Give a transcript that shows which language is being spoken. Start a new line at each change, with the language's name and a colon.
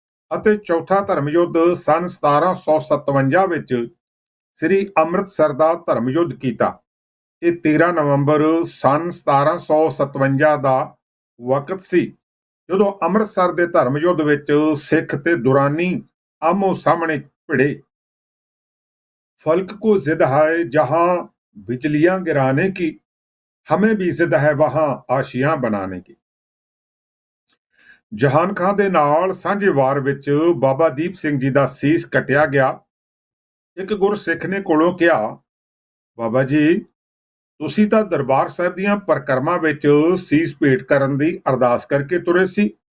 Punjabi: ਅਤੇ ਚੌਥਾ ਧਰਮ ਯੁੱਧ ਸਨ 1757 ਵਿੱਚ ਸ੍ਰੀ ਅੰਮ੍ਰਿਤਸਰ ਦਾ ਧਰਮ ਯੁੱਧ ਕੀਤਾ। ਇਹ 13 ਨਵੰਬਰ ਸਨ 1757 ਦਾ ਵਕਤ ਸੀ, ਜਦੋਂ ਅੰਮ੍ਰਿਤਸਰ ਦੇ ਧਰਮ ਯੁੱਧ ਵਿੱਚ ਸਿੱਖ ਤੇ ਦੁਰਾਨੀ ਆਮੋ ਸਾਹਮਣੇ ਭਿੜੇ।
Hindi: फल्क को जिद है जहां बिजलियां गिराने की, हमें भी जिद है वहां आशियां बनाने की।
Punjabi: ਜਹਾਨ ਖਾਂ ਦੇ ਨਾਲ ਸਾਂਝੇ ਵਾਰ ਵਿੱਚ ਬਾਬਾ ਦੀਪ ਸਿੰਘ ਜੀ ਦਾ ਸੀਸ ਕੱਟਿਆ ਗਿਆ। ਇੱਕ ਗੁਰਸਿੱਖ ਨੇ ਕੋਲੋਂ ਕਿਹਾ, ਬਾਬਾ ਜੀ, ਤੁਸੀਂ ਤਾਂ ਦਰਬਾਰ ਸਾਹਿਬ ਦੀਆਂ ਪਰਿਕਰਮਾ ਵਿੱਚ ਸੀਸ ਭੇਟ ਕਰਨ ਦੀ ਅਰਦਾਸ ਕਰਕੇ ਤੁਰੇ ਸੀ।